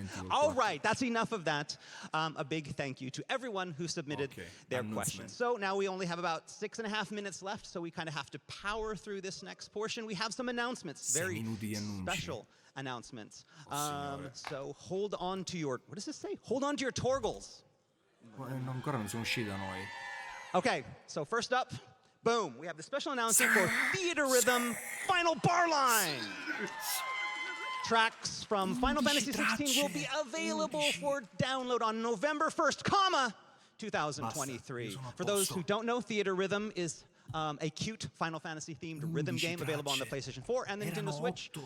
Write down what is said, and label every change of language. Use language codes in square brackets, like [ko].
[en] All right, that's enough of that. A big thank you to everyone who submitted their questions. So now we only have about 6.5 minutes left, so we kind of have to power through this next portion. We have some announcements, very special announcements. So hold on to your, what does this say? Hold on to your torgles. [it] Ancora non sono usciti da noi. [en] Okay, so first up, boom, we have the special announcement for Theater Rhythm Final Bar Line. Tracks from Final Fantasy XVI will be available for download on November 1st, 2023. For those who don't know, Theater Rhythm is a cute Final Fantasy-themed rhythm game available on the PlayStation 4 and the Nintendo Switch.